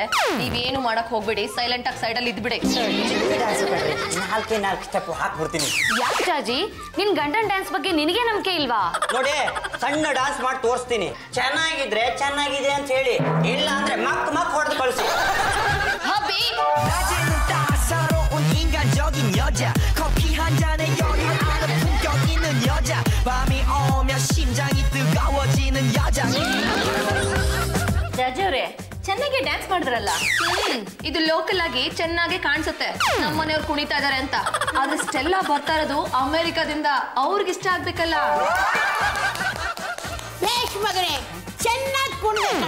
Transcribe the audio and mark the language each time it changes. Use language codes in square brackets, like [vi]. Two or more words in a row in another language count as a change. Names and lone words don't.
[kn] ನೀವೇನು ಮಾಡಕ್ ಹೋಗ್ಬೇಡಿ, ಸೈಲೆಂಟ್ ಆಗಿ ಸೈಡ್ ಅಲ್ಲಿ ಇದ್ಬಿಡಿ. ನಾಲ್ಕು ಸ್ಟೆಪ್ ಹಾಕ್ಬಿಡ್ತೀನಿ. ಯಾಕೆ ಜಾರ್ಜಿ, ನಿನ್ ಗಂಡನ್ ಡ್ಯಾನ್ಸ್ ಬಗ್ಗೆ ನಿನಗೆ ನಂಬಿಕೆ ಇಲ್ವಾ? ನೋಡಿ, ಸಣ್ಣ ಡಾನ್ಸ್ ಮಾಡಿ ತೋರಿಸ್ತೀನಿ. ಚೆನ್ನಾಗಿದ್ರೆ ಚೆನ್ನಾಗಿದೆ ಅಂತ ಹೇಳಿ, ಇಲ್ಲ ಅಂದ್ರೆ ಮಕ್ ಹೊಡೆದು ಕಳಿಸಿ. [ko] 낮에는 따사로운 인간적인 여자 커피 한 잔에 여유 아는 밤이 오면 심장이 뜨거워지는 여자니 [kn] ರಾಜವ್ರೆ ಚೆನ್ನಾಗಿ ಡ್ಯಾನ್ಸ್ ಮಾಡಿದ್ರಲ್ಲ ಇದು ಲೋಕಲ್ ಆಗಿ ಚೆನ್ನಾಗಿ ಕಾಣಿಸುತ್ತೆ ನಮ್ಮನೆಯವ್ರು ಕುಣಿತಾ ಇದಾರೆ ಅಂತ ಆದ್ರೆ ಸ್ಟೆಲ್ಲಾ ಬರ್ತಾ ಇರೋದು ಅಮೆರಿಕಾದಿಂದ ಅವ್ರಿಗೆ ಇಷ್ಟ ಆಗ್ಬೇಕಲ್ಲ ಮಗನೇ ಚೆನ್ನಾಗಿ ಕುಣಿದ್ರು